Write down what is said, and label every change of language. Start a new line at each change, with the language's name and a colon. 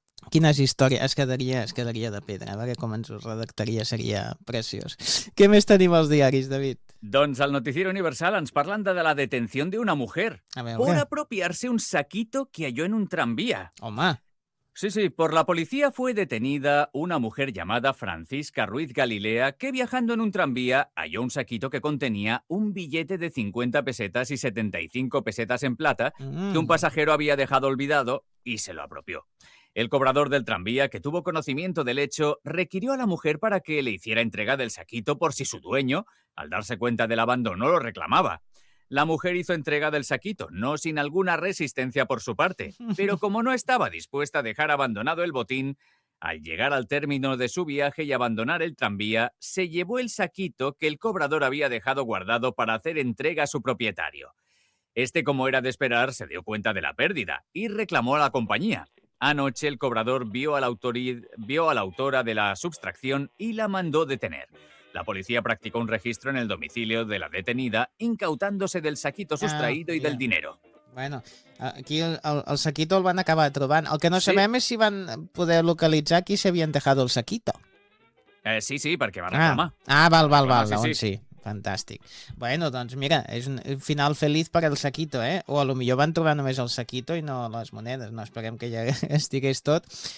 Catalan: Quines històries. Es quedaria de pedra. A veure com ens ho redactaria, seria preciós. Què més tenim als diaris, David? Doncs al Noticiero Universal ens parlen de la detenció d'una mujer per apropiar-se un
Spanish: saquito que halló
Catalan: en un tramvia. Home!
Spanish: Sí, por la policía fue detenida una mujer llamada Francisca Ruiz Galilea que viajando en un tranvía halló un saquito que contenía un billete de 50 pesetas y 75 pesetas en plata que un pasajero había dejado olvidado y se lo apropió. El cobrador del tranvía, que tuvo conocimiento del hecho, requirió a la mujer para que le hiciera entrega del saquito por si su dueño, al darse cuenta del abandono, lo reclamaba. La mujer hizo entrega del saquito, no sin alguna resistencia por su parte, pero como no estaba dispuesta a dejar abandonado el botín, al llegar al término de su viaje y abandonar el tranvía, se llevó el saquito que el cobrador había dejado guardado para hacer entrega a su propietario. Este, como era de esperar, se dio cuenta de la pérdida y reclamó a la compañía. Anoche el cobrador vio a la autora de la sustracción y la mandó detener. La policía practicó un registro en el domicilio de la detenida, incautándose del saquito sustraído y del dinero.
Catalan: Bueno, aquí el saquito el van acabar trobant. El que no sabem és si van poder localitzar qui s'havien
Spanish: dejado el saquito.
Catalan: Sí, perquè va reclamar. Val, sí. Fantàstic. Bueno, doncs mira, és un final feliç per al saquito, eh? O a lo millor van trobar només el saquito i no les monedes, no esperem que ja estigués tot.